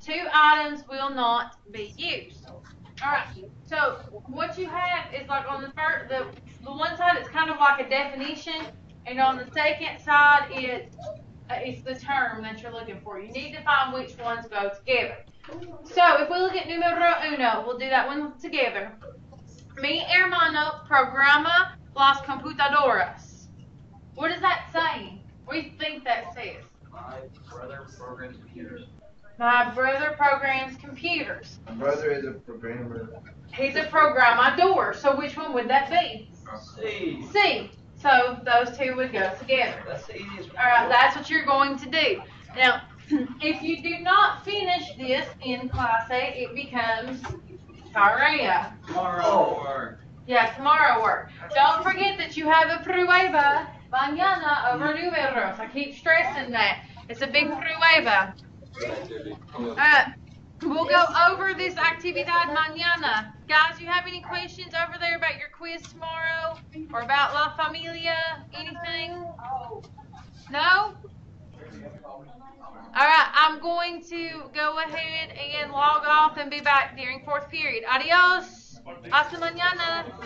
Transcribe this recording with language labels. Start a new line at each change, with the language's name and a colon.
English: 2 items will not be used. Alright, so what you have is like on the first, the one side it's kind of like a definition, and on the second side it's the term that you're looking for. You need to find which ones go together. So if we look at
Spanish: numero uno,
English: we'll do that one together.
Spanish: Mi hermano programa las computadoras.
English: What is that saying? What do you think that says? My brother programs computers. My brother programs computers. My brother is a programmer. He's a programador. So which one would that be? C. C. So those two would go together. That's the easiest one. Alright, that's what you're going to do. Now, if you do not finish this in clase, it becomes tarea. Tomorrow work. Yeah, tomorrow work. Don't forget that you have a
Spanish: prueba mañana
English: over números. I keep stressing that. It's a big prueba. We'll go over this
Spanish: actividad mañana.
English: Guys, you have any questions over there about your quiz tomorrow? Or about La Familia? Anything? No? Alright, I'm going to go ahead and log off and be back during 4th period.
Spanish: Adios. Hasta mañana.